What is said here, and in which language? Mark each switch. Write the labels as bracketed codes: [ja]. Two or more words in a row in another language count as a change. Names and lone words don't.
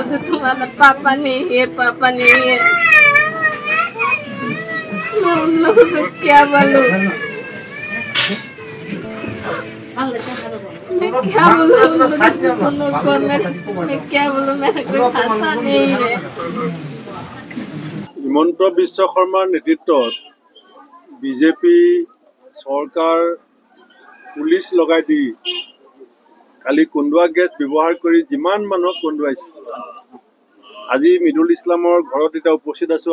[hi] तो तुम्हारा पापा नहीं है, पापा नहीं है। मैं उन लोगों को क्या बोलूं? मैं क्या बोलूं उन लोगों को? मैं क्या बोलूं? मेरा कोई भाषा नहीं है। [as] হিমন্ত বিশ্ব শৰ্মাৰ নেতৃত্বত বিজেপি চৰকাৰ পুলিচ লগাই দি কালি কন্দুৱা গেছ ব্যৱহাৰ কৰি যিমান মানুহক কন্দুৱাইছে। আজি মিদুল ইছলামৰ ঘৰত এতিয়া উপস্থিত আছোঁ।